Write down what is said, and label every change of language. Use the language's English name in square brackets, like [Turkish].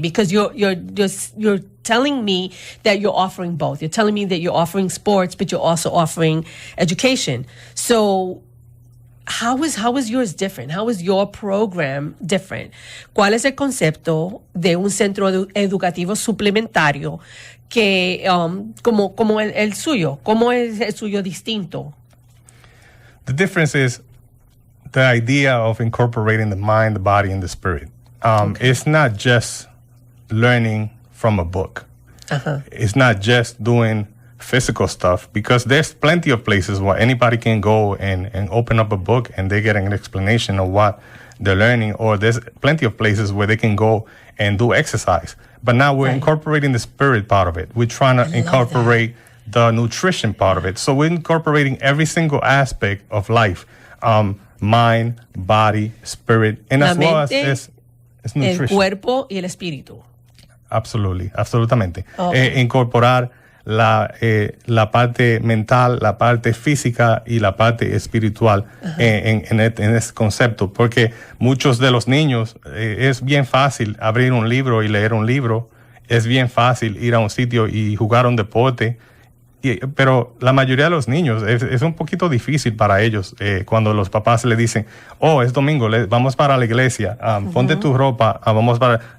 [English] Because you're telling me that you're offering both. You're telling me that you're offering sports, but you're also offering education. So how is yours different? How is your program different? [Spanish] ¿Cuál es el concepto de un centro educativo suplementario que como el suyo? ¿Cómo es el suyo distinto? [English] The difference is the idea of incorporating the mind, the body, and the spirit. It's not just learning from a book. It's not just doing physical stuff, because there's plenty of places where anybody can go and open up a book and they get an explanation of what they're learning, or there's plenty of places where they can go and do exercise. But now we're incorporating the spirit part of it. We're trying to incorporate the nutrition part of it. So we're incorporating every single aspect of life, mind, body, spirit, and as well as nutrition. [Spanish] El cuerpo y el espíritu. Absolutamente. Incorporar la parte mental, la parte física y la parte espiritual en este concepto, porque muchos de los niños es bien fácil abrir un libro y leer un libro, es bien fácil ir a un sitio y jugar un deporte, pero la mayoría de los niños es un poquito difícil para ellos cuando los papás le dicen, es domingo, vamos para la iglesia, ponte tu ropa, vamos para...